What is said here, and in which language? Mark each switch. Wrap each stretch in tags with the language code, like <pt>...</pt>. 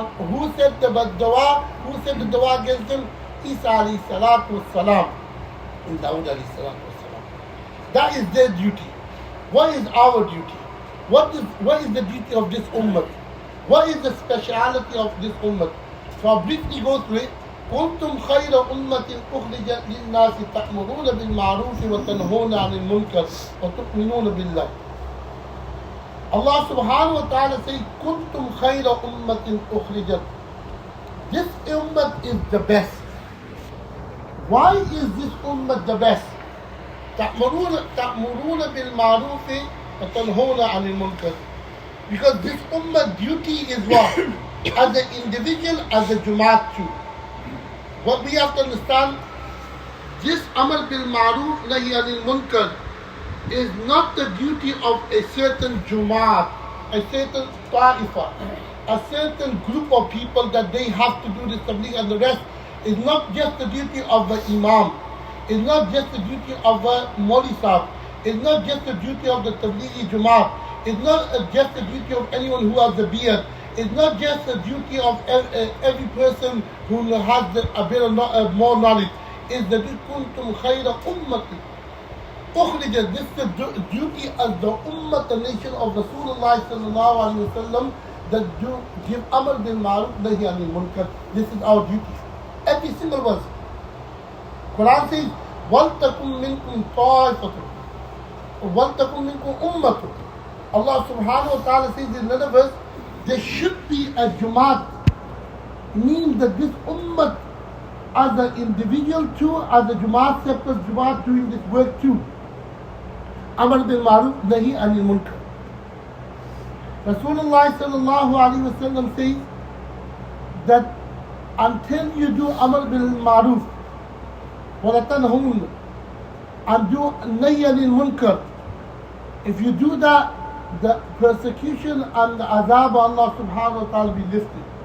<en>Who said the dua? Who said the dua against them? Isa alayhi salatu wasalam and Dawud alayhi salatu wasalam. That is their duty. What is our duty? What is the duty of this ummah? What is the speciality of this ummah? So I'll briefly go through it.</en> <ar>كنتم خير أمة أخرجت للناس تأمرون بالمعروف وتنهون عن المنكر وتؤمنون بالله.</ar> <en>Allah subhanahu wa ta'ala says,</en> <ar>كنتم خير أمة أخرجت.</ar> <en>This ummah is the best. Why is this ummah the best?</en> <ar>تأمرون بالمعروف وتنهون عن المنكر.</ar> <en>Because this ummah duty is what? As an individual, as a Jumaat too. What we have to understand, this Amr bil Ma'ruf Nahi Anil Munkar is not the duty of a certain Jumaat, a certain Ta'ifa, a certain group of people that they have to do this tabligh, and the rest is not just the duty of the Imam, it's not just the duty of the Mawli Sahib, it's not just the duty of the Tablighi Jumaat, it's not just the duty of anyone who has the beard. It's not just the duty of every person who has a bit of more knowledge. It's the</en> <ar>kuntum khayra ummati ukhrijat.</ar> <en>This is the duty as the ummah, the nation of Rasulullah sallallahu alaihi wasallam, that do give amr bil ma'ruf nahi anil munkar. This is our duty. Every single verse. Quran says,</en> <ar>وَلْتَكُمْ مِنْكُمْ طَائِفَةٌ وَلْتَكُمْ مِنْكُمْ أُمَّةٌ.</ar> <en>Allah subhanahu wa ta'ala says in another verse, there should be a Jumaat, meaning that this ummah as an individual too, as a Jamaat, separate Jamaat doing this work too. Amr bil Maruf, Nahi anil Munkar. Rasulullah sallallahu alaihi wasallam says that until you do Amr bil Maruf, wa tanhun, and do Nahi anil Munkar, if you do that, the persecution and the azab of Allah subhanahu wa ta'ala will be lifted.</en>